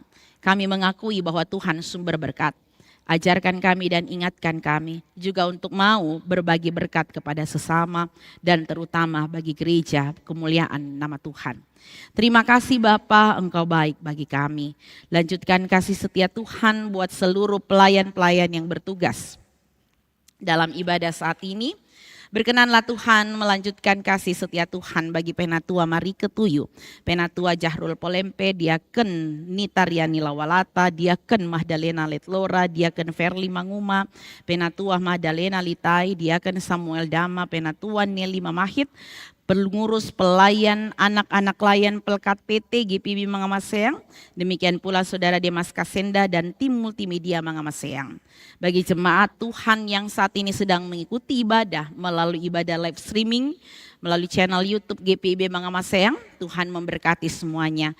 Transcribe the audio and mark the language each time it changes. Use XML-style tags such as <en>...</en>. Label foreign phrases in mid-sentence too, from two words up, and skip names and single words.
<id>Kami mengakui bahwa Tuhan sumber berkat. Ajarkan kami dan ingatkan kami juga untuk mau berbagi berkat kepada sesama dan terutama bagi gereja kemuliaan nama Tuhan. Terima kasih Bapa, Engkau baik bagi kami. Lanjutkan kasih setia Tuhan buat seluruh pelayan-pelayan yang bertugas dalam ibadah saat ini. Berkenanlah Tuhan melanjutkan kasih setia Tuhan bagi Penatua Mari Ketuyu, Penatua Jahrul Polempe, Diaken Nitariani Lawalata, Diaken Mahdalena Letlora, Diaken Verli Manguma, Penatua Mahdalena Litai, Diaken Samuel Dama, Penatua Nelly Mamahit, pengurus pelayan anak-anak layan Pelkat PT GPIB Mangamaseang, demikian pula Saudara Demas Kasenda dan tim multimedia Mangamaseang. Bagi jemaat Tuhan yang saat ini sedang mengikuti ibadah melalui ibadah</id> <en>live streaming,</en> <id>melalui channel YouTube GPIB Mangamaseang, Tuhan memberkati semuanya.</id>